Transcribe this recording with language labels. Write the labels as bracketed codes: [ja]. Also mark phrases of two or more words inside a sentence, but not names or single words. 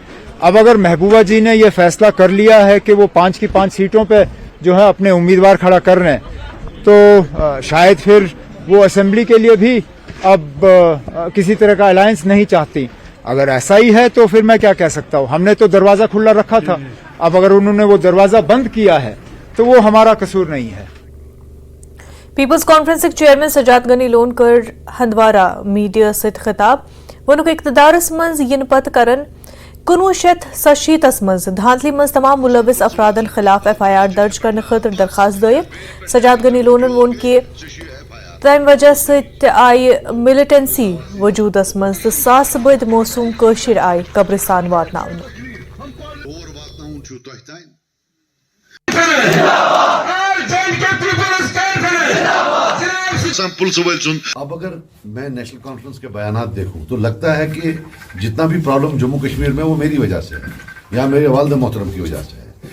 [hi] अब अगर महबूबा जी ने ये फैसला कर लिया है कि वो 5 की 5 सीटों पे जो है अपने उम्मीदवार खड़ा कर रहे हैं, तो शायद फिर वो असेंबली के लिए भी अब किसी तरह का अलायंस नहीं चाहती। अगर ऐसा ही है तो फिर मैं क्या कह सकता हूँ, हमने तो दरवाजा खुला रखा था। अब अगर उन्होंने वो दरवाजा बंद किया है तो वो हमारा कसूर नहीं है। [ks] पीपल्स कॉन्फ्रेंस चेयरमैन सजाद गनी लोन कर हंदवारा मीडिया सत खिताब वनुक इक्तदारस मज यन पत करन 1987 मज धांधली मज तमाम मुलविस अफरादन खिलाफ FIR दर्ज करने खतर दरखास्त दयब। सजाद गनी लोनन वोन कि तम वजह सत आई मिलिटेंसी वजूदस मज तो सास बद मौसूम कशिर आई कब्रिस्तान वातनावन। [hi] अब अगर मैं नेशनल कॉन्फ्रेंस के बयानात देखूं तो लगता है कि जितना भी प्रॉब्लम जम्मू कश्मीर में वो मेरी वजह से है या मेरे वालिद मोहतरम की वजह से है।